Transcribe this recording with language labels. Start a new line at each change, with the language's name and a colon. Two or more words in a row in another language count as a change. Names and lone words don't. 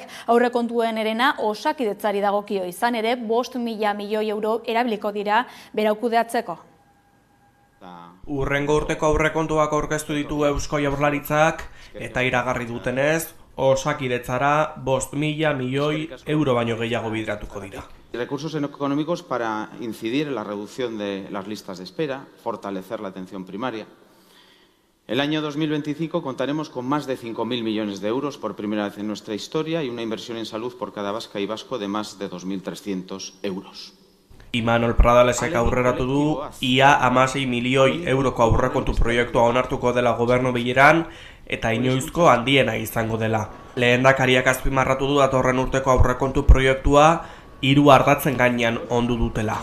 Basque: Aurrekontuen erena Osakidetzari dagokio, izan ere 5.000 milioi euro erabiliko dira berau kudeatzeko. Hurrengo urteko aurrekontuak aurkeztu ditu Eusko Jaurlaritzak eta iragarri dutenez, Osakidetzara 5.000 milioi euro baino gehiago bideratuko dira.
Spanish: Recursos económicos para incidir en la reducción de las listas de espera, fortalecer la atención primaria. El año 2025 contaremos con más de 5.000 millones de euros por primera vez en nuestra historia y una inversión en salud por cada vasca y vasco de más de 2.300 euros.
Basque: Imanol Pradalesek aurreratu du, ia 16 milioi euroko aurrekontu proiektua onartuko dela gobernu bileran eta inoizko handiena izango dela. Lehendakariak azpimarratu du datorren urteko aurrekontu proiektua 3 ardatzen gainean ondu dutela.